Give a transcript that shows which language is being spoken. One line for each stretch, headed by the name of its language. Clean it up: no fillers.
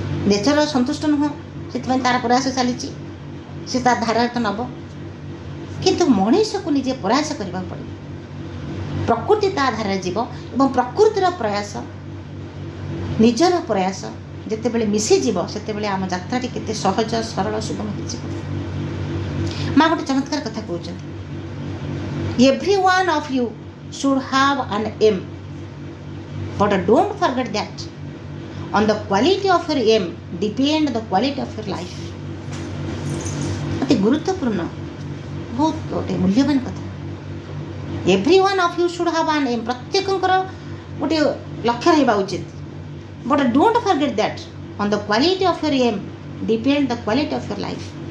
Odia: Nature ସନ୍ତୁଷ୍ଟ ନୁହଁ, ସେଥିପାଇଁ ତାର ପ୍ରୟାସ ଚାଲିଛି, ସେ ତା ଧାରାରେ ତ ନେବ। କିନ୍ତୁ ମଣିଷକୁ ନିଜେ ପ୍ରୟାସ କରିବାକୁ ପଡ଼ିବ। ପ୍ରକୃତି ତା ଧାରାରେ ଯିବ ଏବଂ ପ୍ରକୃତିର ପ୍ରୟାସ, ନିଜର ପ୍ରୟାସ ଯେତେବେଳେ ମିଶିଯିବ, ସେତେବେଳେ ଆମ ଯାତ୍ରାଟି କେତେ ସହଜ, ସରଳ, ସୁଗମ ହୋଇଯିବ। ମା ଗୋଟେ ଚମତ୍କାର କଥା କହୁଛନ୍ତି,
English: Every one of you should have an aim, but don't forget that on the quality of your aim depend the quality of your life.
Odia: ଅତି ଗୁରୁତ୍ୱପୂର୍ଣ୍ଣ, ବହୁତ ଗୋଟେ ମୂଲ୍ୟବାନ କଥା।
English: every one of you should have an aim,
Odia: ପ୍ରତ୍ୟେକଙ୍କର ଗୋଟିଏ ଲକ୍ଷ୍ୟ ରହିବା ଉଚିତ।
English: But don't forget that on the quality of your aim depend the quality of your life.